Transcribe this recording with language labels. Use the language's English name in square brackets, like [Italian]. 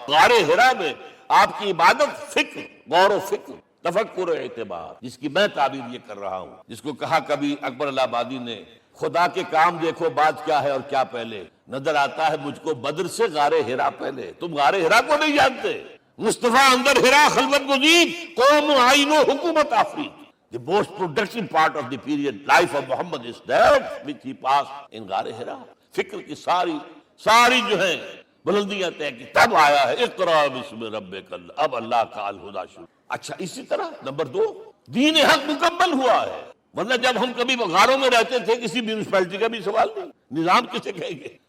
[Hindi] गारे हिरा में आपकी इबादत फिक्र, गौर व फिक्र, तफक्कुर एतबार, जिसकी मैं ताबीर ये कर रहा हूं, जिसको कहा कभी अकबर इलाहाबादी ने, खुदा के काम देखो बाद क्या है और क्या पहले, नजर आता है मुझको बद्र से गारे हिरा पहले। तुम गारे हिरा को नहीं जानते। [Persian] मुस्तफा अंदर हिरा खलवत गुज़ीर, कौम आईनो हुकूमत आफरीद। [English] The most productive part of the period life of Muhammad is that which he passed in गारे Hira. [Hindi] फिक्र की सारी जो है बुलंदियां तय की, तब आया है [Arabic] इक़रा बिस्मि रब्बिकल, [Hindi] अब अल्लाह का अल हुदा शुरू। अच्छा, इसी तरह नंबर 2, दीन हक मुकम्मल हुआ है। वरना जब हम कभी गारों में रहते थे, किसी म्यूनिसिपैलिटी का भी सवाल नहीं, निजाम किसे कहेंगे?